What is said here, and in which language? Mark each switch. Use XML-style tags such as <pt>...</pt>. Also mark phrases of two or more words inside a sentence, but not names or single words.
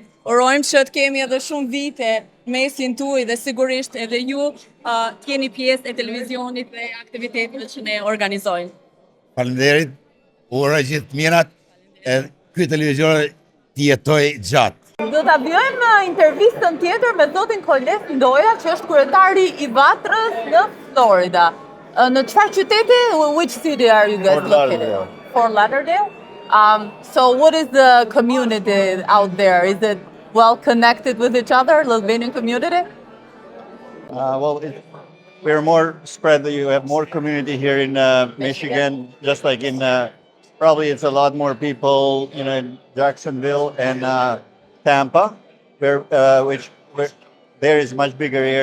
<sq>Urojmë që të kemi edhe shumë vite mesin tuaj dhe sigurisht edhe ju t'jeni pjesë e televizionit dhe aktiviteteve që ne organizojmë. Faleminderit, uroj gjithë mirat e ky televizion t'jetoj gjatë. Do ta bëjmë intervistën tjetër me zotin Koles Ndoja, që është kryetari i Vatrës në Florida. Në çfarë qyteti?</sq> <en>Which city are you guys located? Fort Lauderdale. So what is the community out there? Is it well connected with each other, the Albanian community? We're more spread. You have more community here in Michigan, just like in probably it's a lot more people, in Jacksonville and Tampa, where there is much bigger area.</en>